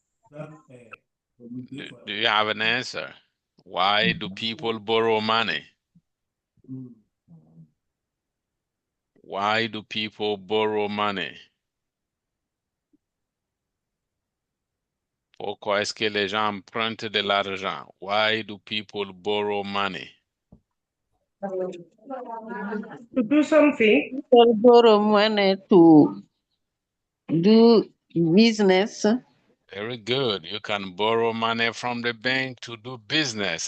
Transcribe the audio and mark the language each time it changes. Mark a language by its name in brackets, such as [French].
[English] Do you have an answer? Why do people borrow money? Why do people borrow money? [French] Pourquoi est-ce que les gens empruntent de l'argent? [English] Why do people borrow money? To do something. People borrow money to do business. Very good. You can borrow money from the bank to do business.